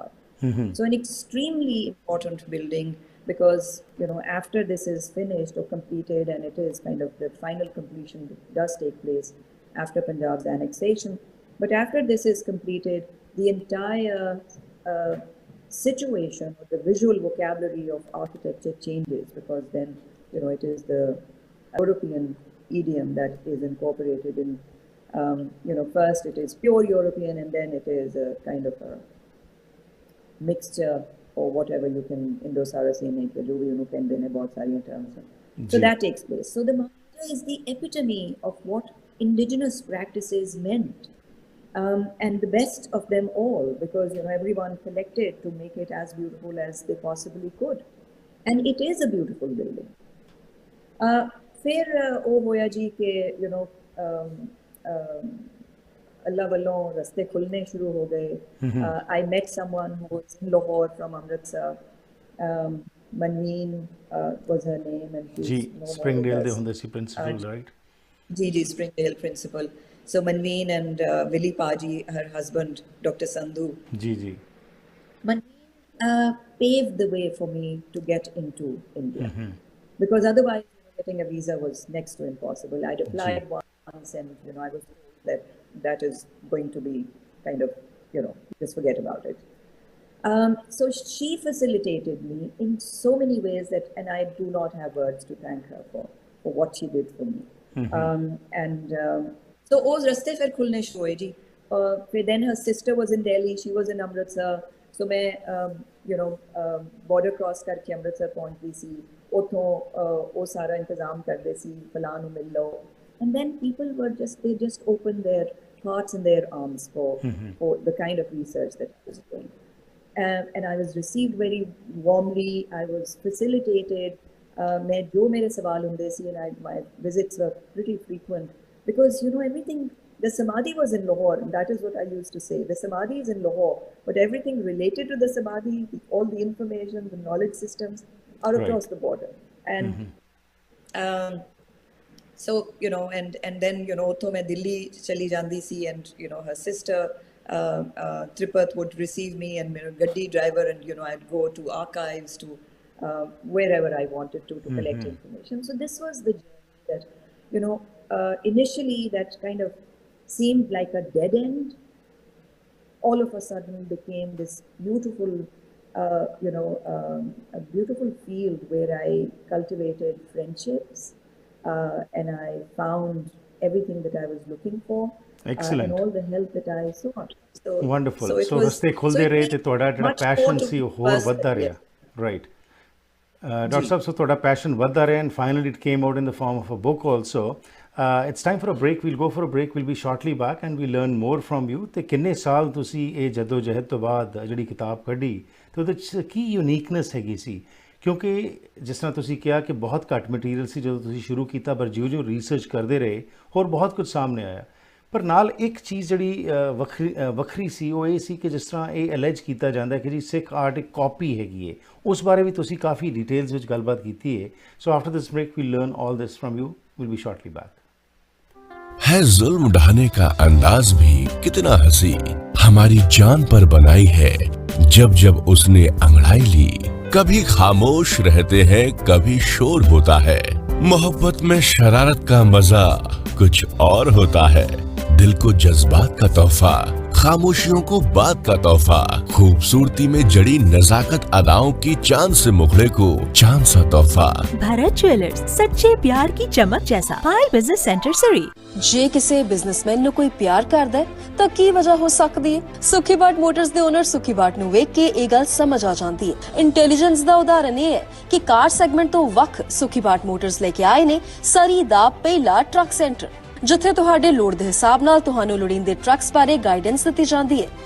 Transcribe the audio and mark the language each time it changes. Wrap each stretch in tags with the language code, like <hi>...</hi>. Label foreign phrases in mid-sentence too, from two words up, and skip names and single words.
<en>So an extremely important building, because after this is finished or completed, and it is kind of the final completion does take place after Punjab's annexation, but after this is completed, the entire situation or the visual vocabulary of architecture changes, because then it is the European idiom that is incorporated in first it is pure European, and then it is a kind of a mixture or whatever you can Indo-Saracenic</en> <hi>जो भी उन्होंने कहते हैं बहुत सारी terms हैं.</hi> <en>So जी that takes place. So the Maharaja is the epitome of what indigenous practices meant. And the best of them all, because everyone collected to make it as beautiful as they possibly could, and it is a beautiful building.</en> <pa>ਫਿਰ ਵੋ ਹੋਇਆ ਜੀ ਕੇ ਅੱਲਾਹ ਵਾਲੋਂ ਰਸਤੇ ਖੁੱਲ੍ਹਣੇ ਸ਼ੁਰੂ ਹੋ ਗਏ.</pa> <en>I met someone who was in Lahore from Amritsar. Manveen was her name, and she's जी no more स्प्रिंगडेल with</en> <pa>ਦੇ</pa> <en>us.</en> <pa>ਹੁੰਦੇ ਸੀ ਪ੍ਰਿੰਸੀਪਲ ਰਾਈਟ</pa> <en>Gigi Springdale principal. So Manveen and Willie Paji, her husband, Dr. Sandhu, ਜੀ ਜੀ Manveen paved the way for me to get into India. Because otherwise, getting a visa was next to impossible. I'd applied once, and I was told that that is going to be kind of, just forget about it. So she facilitated me in so many ways and I do not have words to thank her for what she did for me. So those</en> <pa>ਰਸਤੇ ਫਿਰ ਖੁੱਲ੍ਹਣੇ ਸ਼ੁਰੂ ਹੋਏ ਜੀ.</pa> <en>Then her sister was in Delhi, she was in Amritsar.</en> <pa>So मैं</pa> <en>border cross</en> <pa>ਕਰਕੇ ਅੰਮ੍ਰਿਤਸਰ ਪਹੁੰਚ ਗਈ ਸੀ. ਉਤੋ ਵੋ ਸਾਰਾ ਇੰਤਜ਼ਾਮ ਕਰ ਦੇ ਸੀ ਫਲਾਂ ਨੂੰ ਮਿਲ ਲੋ.</pa> <en>And then people they just opened their hearts and their arms for the kind of research that I was doing. And I was received very warmly. I was facilitated.</en> <pa>ਮੈਂ ਜੋ ਮੇਰੇ ਸਵਾਲ ਹੋਂਦੇ ਸੀ,</pa> <en>and my visits were pretty frequent because everything. The Samadhi was in Lahore, and that is what I used to say. The Samadhi is in Lahore, but everything related to the Samadhi, all the information, the knowledge systems, are across the border. And so and then</en> <pa>ਤੋ ਮੈਂ ਦਿੱਲੀ ਚਲੀ ਜਾਤੀ ਸੀ,</pa> <en>and her sister Tripath would receive me, and gaddi driver, and I'd go to archives, to wherever I wanted to collect information. So this was the journey that initially that kind of seemed like a dead end, all of a sudden became this beautiful a beautiful field where I cultivated friendships, and I found everything that I was looking for. Excellent. And all the help that I sought. So wonderful. So,</en> <pa>so ਰਸਤੇ ਖੁੱਲਦੇ ਰਹੇ ਤੇ ਤੁਹਾਡਾ ਜਿਹੜਾ ਪੈਸ਼ਨ ਸੀ ਉਹ ਹੋਰ ਵੱਧਦਾ ਰਿਹਾ. ਰਾਈਟ ਡਾਕਟਰ ਸਾਹਿਬ, ਸੋ ਤੁਹਾਡਾ ਪੈਸ਼ਨ ਵੱਧਦਾ ਰਿਹਾ,</pa> <en>and finally it came out in the form of a book also. It's time for a break. We'll go for a break. We'll be shortly back and we'll learn more from you.</en> <pa>ਤੇ ਕਿੰਨੇ ਸਾਲ ਤੁਸੀਂ ਇਹ ਜੱਦੋ ਜਹਿਦ ਤੋਂ ਬਾਅਦ ਜਿਹੜੀ ਕਿਤਾਬ ਕੱਢੀ ਤੇ ਉਹਦੇ 'ਚ ਕੀ ਯੂਨੀਕਨੈਸ ਹੈਗੀ ਸੀ? ਕਿਉਂਕਿ ਜਿਸ ਤਰ੍ਹਾਂ ਤੁਸੀਂ ਕਿਹਾ ਕਿ ਬਹੁਤ ਘੱਟ ਮਟੀਰੀਅਲ ਸੀ ਜਦੋਂ ਤੁਸੀਂ ਸ਼ੁਰੂ ਕੀਤਾ, ਪਰ ਜਿਉਂ ਰਿਸਰਚ ਕਰਦੇ ਰਹੇ ਹੋਰ ਬਹੁਤ ਕੁਝ ਸਾਹਮਣੇ ਆਇਆ. ਪਰ ਨਾਲ ਇੱਕ ਚੀਜ਼ ਜਿਹੜੀ ਵੱਖਰੀ ਸੀ ਉਹ ਇਹ ਸੀ ਕਿ ਜਿਸ ਤਰ੍ਹਾਂ ਇਹ ਅਲੈਜ ਕੀਤਾ ਜਾਂਦਾ ਕਿ ਜੀ ਸਿੱਖ ਆਰਟ ਇੱਕ ਕਾਪੀ ਹੈਗੀ ਹੈ, ਉਸ ਬਾਰੇ ਵੀ ਤੁਸੀਂ ਕਾਫੀ ਡਿਟੇਲਸ ਵਿੱਚ ਗੱਲਬਾਤ ਕੀਤੀ ਹੈ.</pa> <en>So after this break we'll learn all this from you. Will be shortly back.</en> <hi>है जुल्म ढाने का अंदाज भी कितना हंसी, हमारी जान पर बनाई है जब जब उसने अंगड़ाई ली. कभी खामोश रहते हैं, कभी शोर होता है. मोहब्बत में शरारत का मजा कुछ और होता है. दिल को जज्बात का तोहफा, खामोशियों को बात का तोहफा, खूबसूरती में जड़ी नजाकत अदाओं की चांद से मुखड़े को चांद सा तोहफा. भारत ज्वेलर्स, सच्चे प्यार की चमक जैसा. फाइल बिजनेस सेंटर सरी.</hi> <pa>ਜੇ ਕਿਸੇ ਬਿਜ਼ਨਸਮੈਨ ਨੂੰ ਕੋਈ ਪਿਆਰ ਕਰਦਾ ਹੈ ਤਾਂ ਕੀ ਵਜ੍ਹਾ ਹੋ ਸਕਦੀ ਹੈ? ਸੁਖੀ ਬਾਟ ਮੋਟਰਸ ਦੇ ਓਨਰ ਸੁਖੀ ਬਾਟ ਨੂੰ ਵੇਖ ਕੇ ਇਹ ਗੱਲ ਸਮਝ ਆ ਜਾਂਦੀ ਹੈ. ਇੰਟੈਲੀਜੈਂਸ ਦਾ ਉਦਾਹਰਨ ਇਹ ਹੈ ਕਿ ਕਾਰ ਸੈਗਮੈਂਟ ਤੋਂ ਵੱਖ ਸੁਖੀ ਬਾਟ ਮੋਟਰਸ ਲੈ ਕੇ ਆਏ ਨੇ ਸਰੀ ਦਾ ਪਹਿਲਾ ਟਰੱਕ ਸੈਂਟਰ, ਜਿੱਥੇ ਤੁਹਾਡੇ ਲੋੜ ਦੇ ਹਿਸਾਬ ਨਾਲ ਤੁਹਾਨੂੰ ਲੋੜੀਂਦੇ ਟਰੱਕਸ ਬਾਰੇ ਗਾਈਡੈਂਸ ਦਿੱਤੀ ਜਾਂਦੀ ਹੈ.</pa>